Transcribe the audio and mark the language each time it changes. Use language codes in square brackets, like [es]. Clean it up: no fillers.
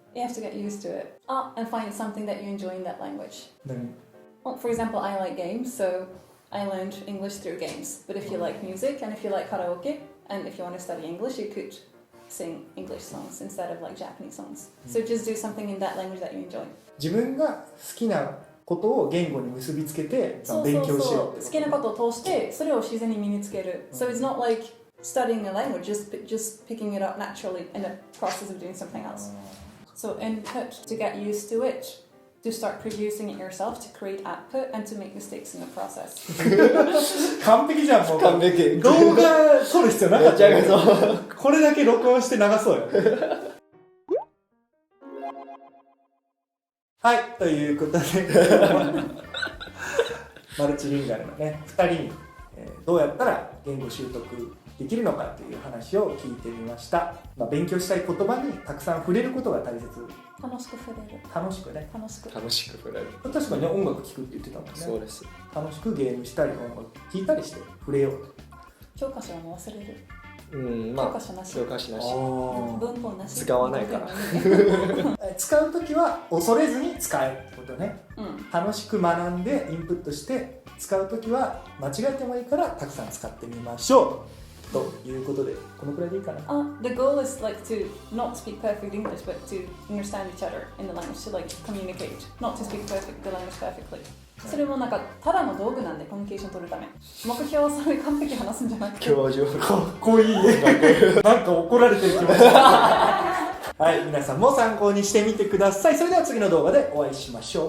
[en] You have to get used to it. And find something that you enjoy in that language. [ja] 何？ [en] Well, for example, I like games, so I learned English through games. But if you like music and if you like karaoke, and if you want to study English, you could sing English songs instead of like Japanese songs. So just do something in that language that you enjoy. [ja] 自分が好きなことを言語に結びつけて勉強しようってこと。好きなことを通してそれを自然に身につける。 [en] So it's not like studying a language, just picking it up naturally in the process of doing something else. So input to get used to it, to start producing it yourself, to create output, and to make mistakes in the process. [ja] 完璧じゃん、もう。完璧。動画撮る必要なかったよね。めっちゃそう。これだけ録音して流そうよ。はい、ということでマルチリンガルのね、2人に、どうやったら言語習得できるのかという話を聞いてみました。勉強したい言葉にたくさん触れることが大切。楽しく触れる。楽しくね。楽しく。楽しく触れる。確かにね、音楽聴くって言ってたもんね。そうです。楽しくゲームしたり、音楽聴いたりして触れようと。教科書も忘れる。まあ、教科書なし。教科書なし。文法なし。使わないから。使うときは恐れずに使えるってことね。楽しく学んでインプットして使うときは間違えてもいいからたくさん使ってみましょう。ということで、このくらいでいいかな。 [en] The goal is like to not speak perfect English, but to understand each other in the language, to like communicate, not to speak perfect the language perfectly. [ja] それもなんかただの道具なんでコミュニケーション取るため。目標はそれ完璧話すんじゃなくて。教授。かっこいい。なんか怒られてる気持ち。はい、皆さんも参考にしてみてください。それでは次の動画でお会いしましょう。